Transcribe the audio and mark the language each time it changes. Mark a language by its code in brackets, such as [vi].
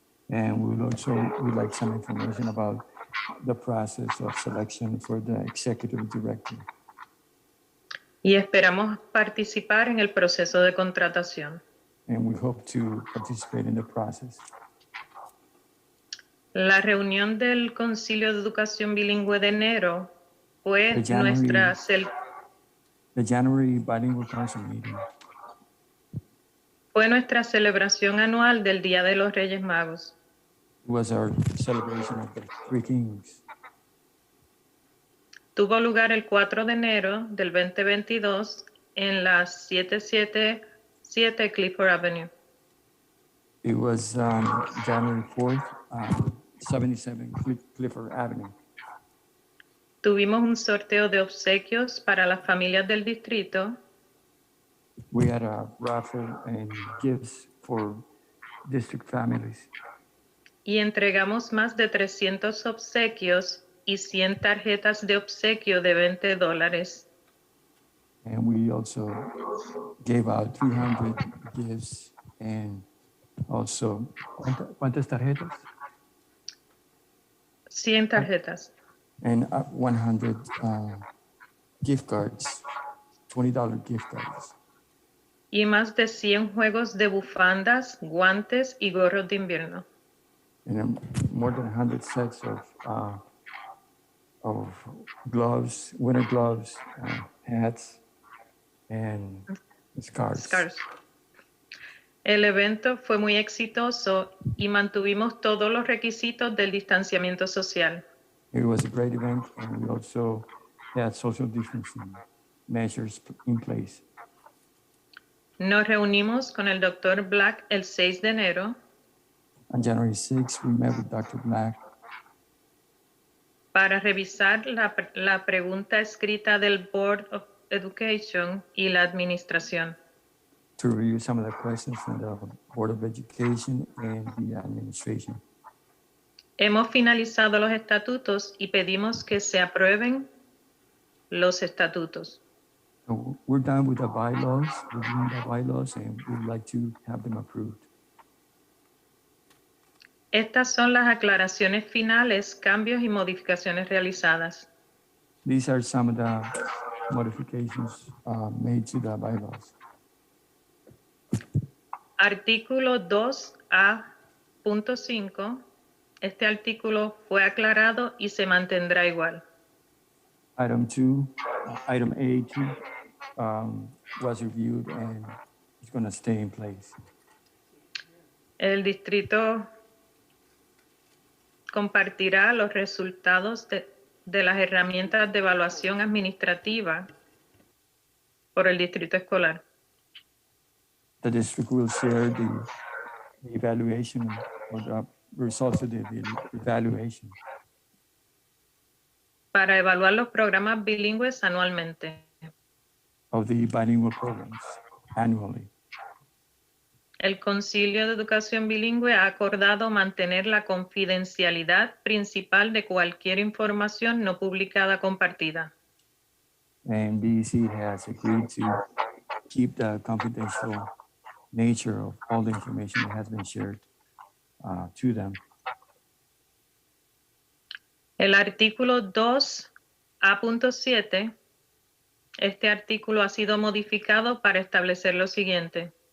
[en] And we'd like some information about the process of selection for the executive director. [es] Y esperamos participar en el proceso de contratación. [en] And we hope to participate in the process. [es] La reunión del Concilio de Educación Bilingüe de enero fue [en] The The January Bilingual Council meeting [es] fue nuestra celebración anual del Día de los Reyes Magos. [en] was our celebration of the Three Kings. [es] Tuvo lugar el 4 de enero del 2022 en la 777 Clifford Avenue. [en] It was January 4th, 77 Clifford Avenue. [es] Tuvimos un sorteo de obsequios para las familias del distrito [en] We had a raffle and gifts for district families. [es] y entregamos más de 300 obsequios y 100 tarjetas de obsequio de $20. [en] And we also gave out 300 gifts and also, [es] ¿cuántas tarjetas? 100 tarjetas. [en] And 100 gift cards, $20 gift cards. [es] Y más de 100 juegos de bufandas, guantes y gorros de invierno. [en] And more than 100 sets of gloves, winter gloves, hats, and scarves. [es] El evento fue muy exitoso y mantuvimos todos los requisitos del distanciamiento social. [en] It was a great event, and we also had social distancing measures in place. [es] Nos reunimos con el Dr. Black el 6 de enero [en] On January 6th, we met with Dr. Black [es] para revisar la pregunta escrita del Board of Education y la administración. [en] to review some of the questions from the Board of Education and the administration. [es] Hemos finalizado los estatutos y pedimos que se aprueben los estatutos. [en] So we're done with the bylaws, reviewing the bylaws, and we'd like to have them approved. [es] Estas son las aclaraciones finales, cambios y modificaciones realizadas. [en] These are some of the modifications made to the bylaws. [es] Artículo 2A.5. Este artículo fue aclarado y se mantendrá igual. [en] Item 2, item A2 was reviewed and it's going to stay in place. [es] El distrito compartirá los resultados de las herramientas de evaluación administrativa por el distrito escolar. [en] The district will share the evaluation or the results of the evaluation [es] para evaluar los programas bilingües anualmente. [en] of the bilingual programs annually. [es] El Concilio de Educación Bilingüe ha acordado mantener la confidencialidad principal de cualquier información no publicada compartida. [en] And BEC has agreed to keep the confidential nature of all the information that has been shared to them. [es] El artículo 2A.7, este artículo ha sido modificado para establecer lo siguiente.